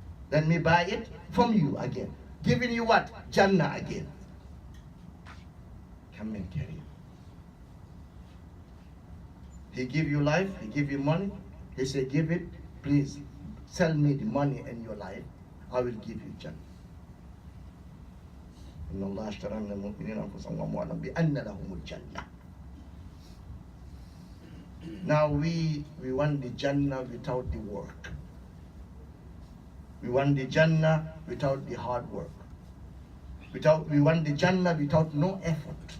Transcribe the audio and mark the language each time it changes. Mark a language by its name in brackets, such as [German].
[English] Let me buy it from you again. Giving you what? Jannah again. Come and carry it. He give you life, he give you money. He said, give it, please. Sell me the money and your life. I will give you Jannah. [Arabic] إن الله اشترى من المؤمنين أنفسهم وأموالهم بأن لهم الجنة. [English] Now we want the Jannah without the work. We want the Jannah without the hard work. We want the Jannah without no effort.